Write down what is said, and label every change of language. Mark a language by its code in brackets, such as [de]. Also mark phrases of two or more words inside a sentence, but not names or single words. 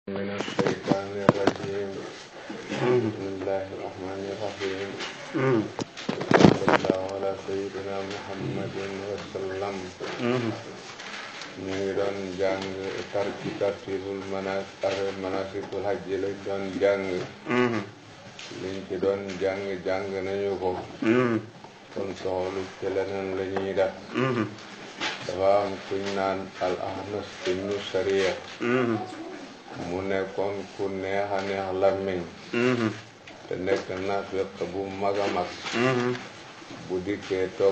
[ar] من الشيطان الرجيم بسم الله الرحمن الرحيم صلى الله على سيدنا محمد وسلم [wo] ñu ngi doon jàng [ar] ترتيب مناسك الحج [wo] lañ doon jàng liñ ci doon jàng nañu ko kon soxlu ci leneen la ñuy def dafa am kuñ naan al ahnas ibnu sariya mu nekkoon ku neex a neex làmmiñ te nekk naafiq bu mag a mag bu dikkee toog